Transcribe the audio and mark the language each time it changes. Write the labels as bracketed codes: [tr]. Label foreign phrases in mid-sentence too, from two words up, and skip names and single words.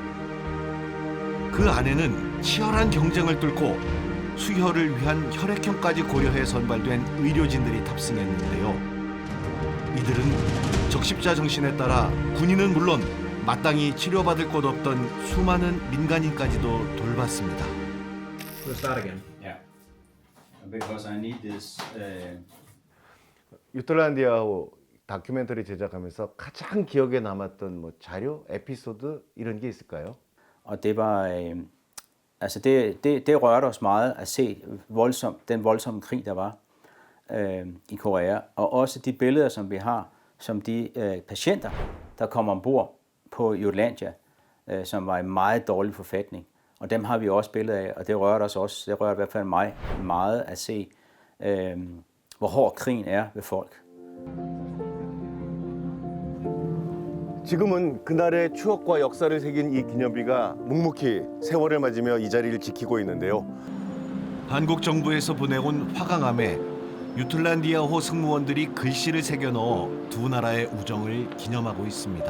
[ko] 그 안에는 치열한 경쟁을 뚫고 수혈을 위한 혈액형까지 고려해 선발된 의료진들이 탑승했는데요. 이들은 적십자 정신에 따라 군인은 물론 마땅히 치료받을 곳 없던 수많은 민간인까지도 돌봤습니다. [en] We'll start again. Yeah. Because I need this. [ko] 유틀란디아호 다큐멘터리 제작하면서 가장 기억에 남았던 뭐 자료, 에피소드 이런 게 있을까요? [da] Og det var, altså det rørte os meget at se den voldsomme krig, der var i Korea. Og også de billeder, som vi har, som de patienter, der kom ombord på Jutlandia, som var i meget dårlig forfatning. Og dem har vi også billeder af, og det rørte os også, det rørte i hvert fald mig meget at se, hvor hård krigen er ved folk. [ko] 지금은 그날의 추억과 역사를 새긴 이 기념비가 묵묵히 세월을 맞으며 이 자리를 지키고 있는데요. 한국 정부에서 보내온 화강암에 유틀란디아호 승무원들이 글씨를 새겨 넣어 두 나라의 우정을 기념하고 있습니다.